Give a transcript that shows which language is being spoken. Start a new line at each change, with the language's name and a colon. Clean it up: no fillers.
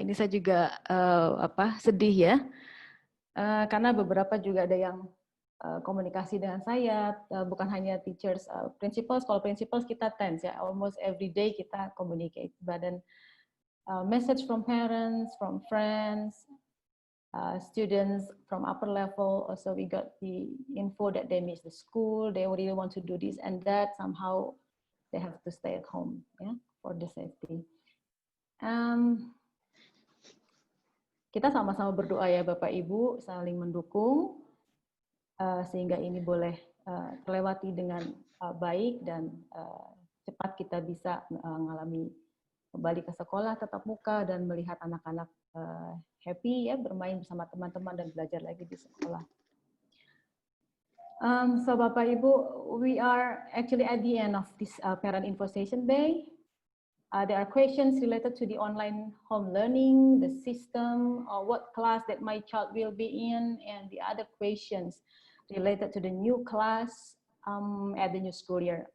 Indonesian: Ini saya juga sedih ya, karena beberapa juga ada yang komunikasi dengan saya, bukan hanya teachers, principals. Kalau principals kita tense ya,
English: almost every day
Indonesian: kita communicate.
English: But then message from parents, from friends, students from upper level, also we got the info that they miss the school, they really want to do this and that, somehow they have to stay at home, yeah, for the safety.
Indonesian: Kita sama-sama berdoa ya Bapak Ibu, saling mendukung sehingga ini boleh terlewati dengan baik dan cepat kita bisa mengalami kembali ke sekolah tatap muka dan melihat anak-anak happy ya bermain bersama teman-teman dan belajar lagi di sekolah.
English: So Bapak Ibu, we are actually at the end of this Parent Info Session Day. There are questions related to the online home learning, the system, or what class that my child will be in, and the other questions related to the new class at the new school year.